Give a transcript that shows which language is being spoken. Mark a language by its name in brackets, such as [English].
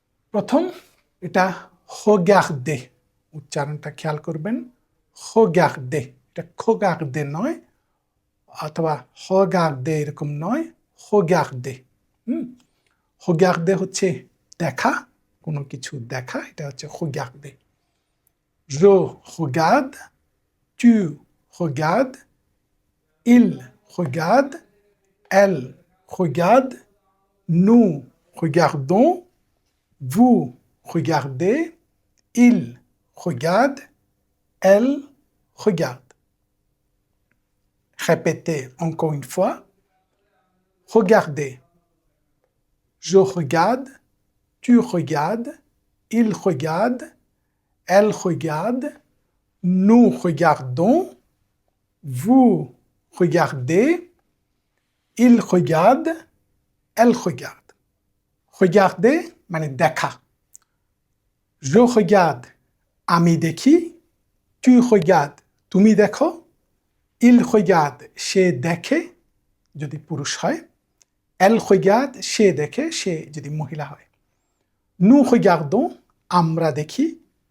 [Bangla] প্রথম এটা regarder, উচ্চারণটা খেয়াল করবেন। regarder, এটা regarder নয়, অথবা regarder এরকম নয়, regarder। regarder হচ্ছে দেখা, কোনো কিছু দেখা, এটা হচ্ছে regarder। [French] Je regarde, tu regardes, il regarde, elle regarde, nous regardons, vous regardez, il regarde, elle regarde. Répétez encore une fois. Regardez. Je regarde, tu regardes, il regarde, elle regarde, nous regardons, vous regardez, il regarde, elle regarde. [Bangla] Regarder মানে দেখা। [French] Je regarde, [Bangla] আমি দেখি। [French] Tu regardes, [Bangla] তুমি দেখো। [French] Il regarde, [Bangla] সে দেখে যদি পুরুষ হয়। [French] Elle regarde, [Bangla] সে দেখে, সে যদি মহিলা হয়। [French] Nous regardons, [Bangla] আমরা দেখি।